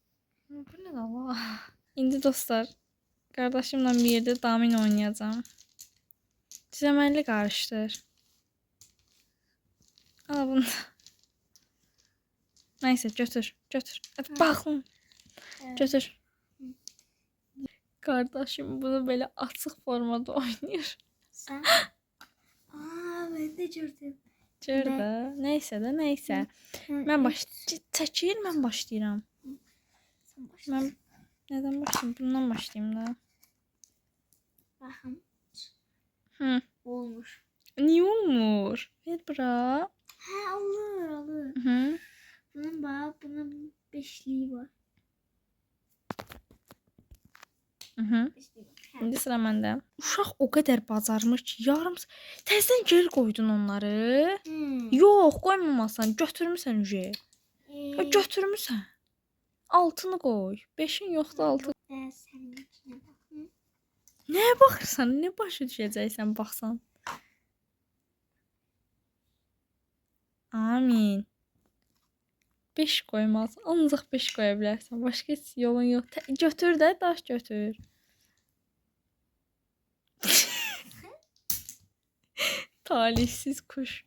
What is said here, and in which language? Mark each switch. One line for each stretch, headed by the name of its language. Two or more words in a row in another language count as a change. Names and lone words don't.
Azerbaijani: Bu nə də Allah? İndi dostlar, Qardaşımla bir yerdə domino oynayacağam. Çizəməlli qarışdır. Al bunu. Neyse götür. Götür. Baxın. Götür.
Turkish: Kardeşim bunu böyle açık formada oynuyor. Sen? Ben de gördüm.
Azerbaijani: Gör də. Neyse də, neyse. Çəkil, mən başlayıram.
Turkish: Sen başla.
Azerbaijani: Mən nədən başlayayım? Bundan başlayayım da.
Turkish: Bakın. Hı.
Azerbaijani: Olmuş. Niye olmur? Ver bura. Ha olur. Hı.
Turkish: Bunun bak bunun beşliği var. Hı. Beşliği var.
Azerbaijani: İndi sıra məndə. Uşaq o qədər bacarmış ki, yarım təzədən geri qoydun onları. Yox, qoymamasan, götürmüsən uje. Götürmüsən. Altını qoy. 5'in yoxdur, altı.
Turkish: Senin içine bakın.
Azerbaijani: Nəyə baxırsan? Nə başa düşəcəksən baxsan? Amin. 5 qoymaz. Ancaq 5 qoya bilərsən. Başqa heç yolun yox. Götür də, daş götür.
Turkish: Talihsiz kuş.